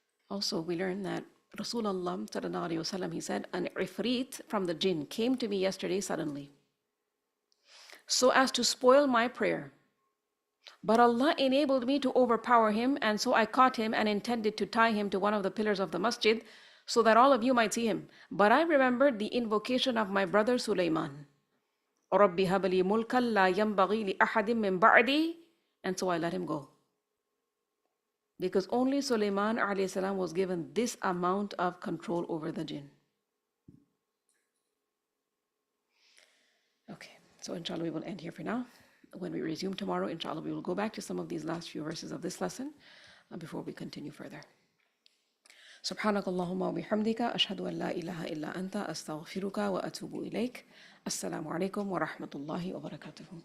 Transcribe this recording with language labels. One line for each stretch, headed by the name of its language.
English: Also, we learn that Rasulullah sallallahu alaihi wasallam, he said, an ifrit from the jinn came to me yesterday suddenly, so as to spoil my prayer. But Allah enabled me to overpower him, and so I caught him and intended to tie him to one of the pillars of the masjid so that all of you might see him. But I remembered the invocation of my brother Sulaiman.
Arabic: رَبِّ هَبْ لِي مُلْكًا لَا يَنْبَغِي لِأَحَدٍ مِّن بَعْدِي,
English: and so I let him go. Because only Sulaiman alayhi salam was given this amount of control over the jinn. Okay, so inshallah we will end here for now. When we resume tomorrow, inshallah, we will go back to some of these last few verses of this lesson before we continue further.
Arabic: سبحانك اللهم وبحمدك أشهد أن لا إله إلا أنت أستغفرك وأتوب إليك. السلام عليكم ورحمة الله وبركاته.